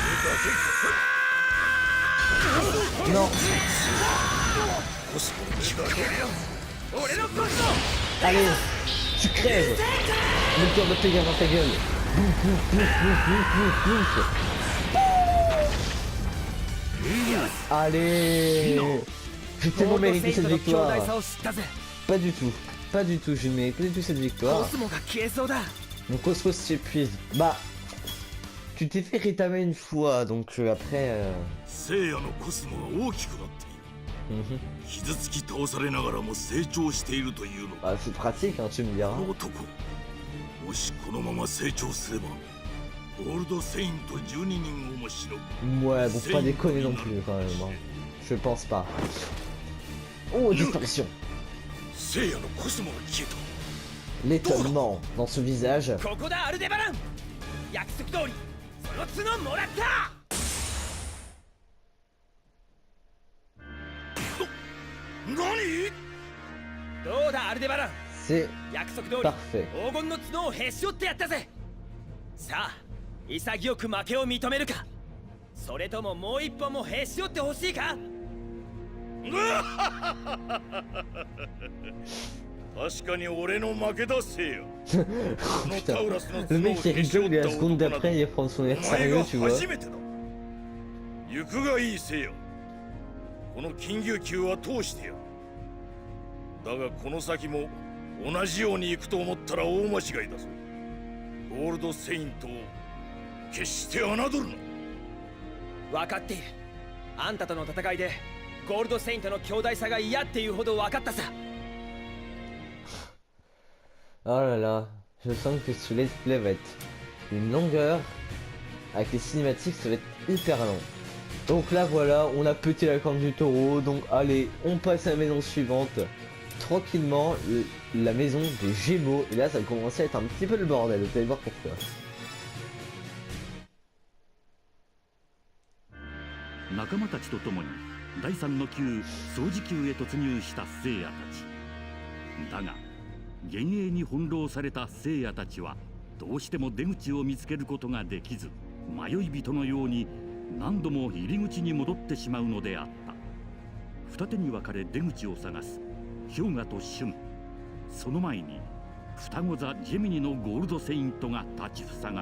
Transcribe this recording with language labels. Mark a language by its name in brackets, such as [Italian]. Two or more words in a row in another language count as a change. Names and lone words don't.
[French] Non. [Japanese] コスモの力が俺のコスモ [French] Allez, tu crèves. Le cœur de Pégase dans ta gueule. Bouf, bouf, bouf, bouf, bouf, bouf, bouf. Allez. J'ai tellement mérité cette [Japanese] 強 [French] victoire. [Japanese] 大さを知ったぜ [French] Pas du tout. Pas du tout, je ne mérite pas du tout cette [Japanese] コ [French] victoire. [Japanese] スモが消えそうだ [French] Mon Cosmos s'épuise. Bah, tu t'es fait rétamer une fois, donc après... [Japanese] せいやのコスモが大きくなっている mhm. 傷つき倒されながらも成長しているというの [French] Bah, c'est pratique, hein, tu me diras. [Japanese] この男もしこのまま成長すればゴールドセイント12人をもしのぐ [French] Ouais, bon, faut pas déconner non plus, quand même. Hein. Je pense pas. Oh, distorsion. [Japanese] せいやのコスモが消えた [French] L'étonnement dans ce visage. [Japanese] ここだアルデバラン約束通りその角もらった何どうだアルデバラン [French] C'est [Japanese] 約束通り [French] parfait. [Japanese] 黄金の角をへし折ってやったぜさあ潔く負けを認めるかそれとももう一本もへし折ってほしいか確かに俺の負けだせいや [French] Putain. Le mec qui rigole et la seconde d'après il prend son air [Japanese] お前 [French] sérieux, [Japanese] が [French] tu vois. [Japanese] 初めてだ行くがいいせいやこの金牛球は通してやるだがこの先も同じように行くと思ったら大間違いだぞゴールドセイントを決して侮るな分かっているあんたとの戦いでゴールドセイントの強大さが嫌っていうほど分かったさ [French] Oh là là, je sens que ce [English] let's play [French] va être une longueur. Avec les cinématiques, ça va être hyper long. Donc là voilà, on a pété la corne du taureau. Donc allez, on passe à la maison suivante. Tranquillement, la maison des Gémeaux. Et là, ça va commencer à être un petit peu le bordel. Vous allez voir pourquoi. [Japanese] 仲間たちと共に第3の級掃除級へ突入した聖夜たちだが幻影に翻弄された聖夜たちはどうしても出口を見つけることができず迷い人のように何度も入り口に戻ってしまうのであった二手に分かれ出口を探す氷河と春その前に双子座ジェミニのゴールドセイントが立ちふさがる